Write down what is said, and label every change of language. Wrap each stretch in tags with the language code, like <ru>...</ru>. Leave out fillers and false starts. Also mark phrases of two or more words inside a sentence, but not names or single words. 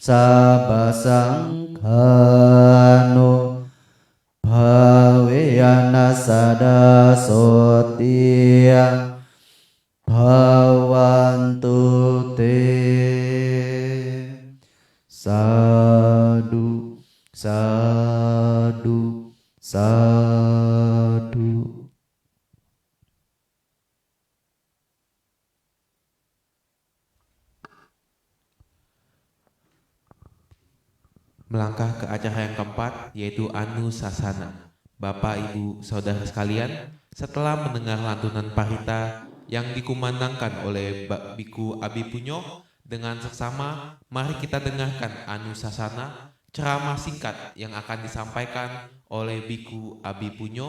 <pi>sabasangkhanu bhaveyana sada sotiya bhavantu te sadu sadu sadu.</pi> <id>Melangkah ke acara yang keempat, yaitu Anusasana. Bapak, Ibu, Saudara sekalian, setelah mendengar lantunan parita yang dikumandangkan oleh Biku Abi Punyo, dengan seksama mari kita dengarkan Anusasana, ceramah singkat yang akan disampaikan oleh Biku Abi Punyo.</id>